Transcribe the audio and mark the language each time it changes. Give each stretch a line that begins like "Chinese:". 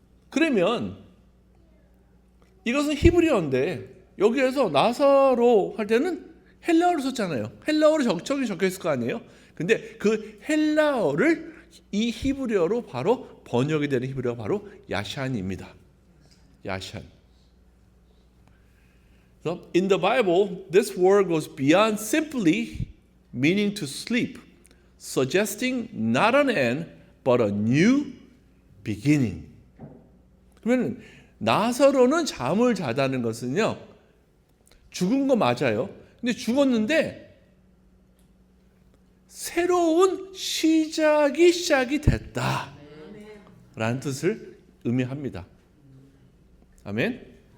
Korean: 그러면 이것은 히브리어인데 여기에서 나사로 할 때는 헬라어로 썼잖아요. 헬라어로 적혀 있을 거 아니에요. 근데 그 헬라어를 이 히브리어로 바로 번역이 되는 히브리어가 바로 야샨입니다. 야샨.
English: So in the Bible, this word goes beyond simply meaning to sleep, suggesting not an end but a new beginning.
Korean: 그러면 나사로는 잠을 자다는 것은요, 죽은 거 맞아요. 근데 죽었는데 새로운 시작이 됐다 라는 뜻을 의미합니다. 아멘.